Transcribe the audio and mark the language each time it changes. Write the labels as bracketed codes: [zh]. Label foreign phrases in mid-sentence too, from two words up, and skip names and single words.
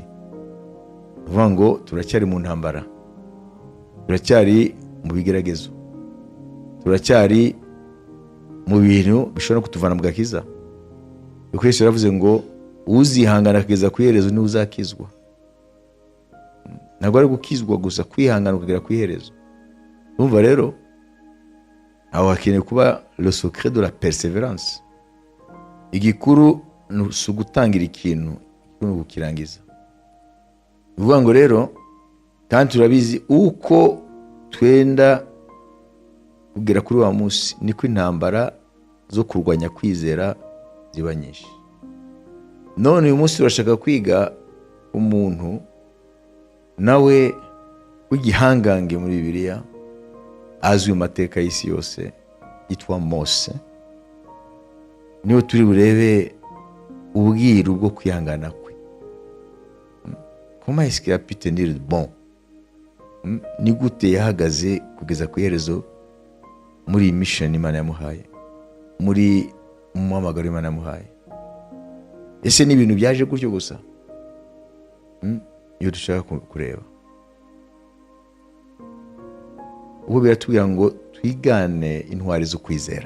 [rw] Bivuga ngo turacyari mu ntambara, turacyari mu bigeragezo, turacyari mu bintu bishobora kutuvana mu gakiza. Kuko Yesu yaravuze ngo uzihangana kugeza ku iherezo ni uzakizwa. Ntabwo ari gukizwa gusa, kwihangana ukagera ku iherezo. Urumva rero aho hakeneye kuba [fr] le secret de la perseverance. [rw] Igikuru ni ugutangira ikintu kukirangiza. Bivuga ngo rero kandi turabizi uko twenda kugera kuri wa munsi niko intambara zo kurwanya kwizera ziba nyinshi. None uyu munsi turashaka kwiga umuntu nawe w'igihangange muri Bibiliya azwi mu mateka y'isi yose, yitwa Mose. niho turi burebe ubwiru bwo kwihangana kwe. [fr] Comment est-ce qu'il a pu tenir bon? [rw] Ni gute yahagaze kugeza ku iherezo muri iyi mission Imana yamuhaye, muri umuhamagaro Imana yamuhaye? Ese ni ibintu byaje gutyo gusa? Iyo dushaka kureba ubwo biratubwira ngo twigane intwari zo kwizera.